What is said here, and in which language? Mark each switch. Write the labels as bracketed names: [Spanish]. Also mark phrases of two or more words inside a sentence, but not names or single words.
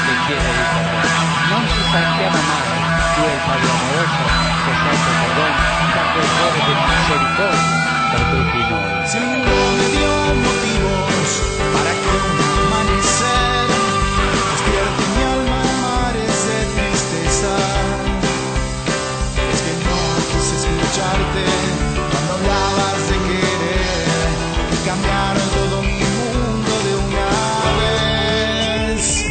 [Italian] chiede perdón. Non ci stanchiamo mai, tu il Padre amoroso, che sempre perdona, da quel cuore di misericordia per tutti noi. [Spanish] Si el mundo me dio motivos para que un amanecer despierte mi alma en mares de tristeza, es que no quise escucharte cuando hablabas de querer y cambiaron todo mi mundo de una vez.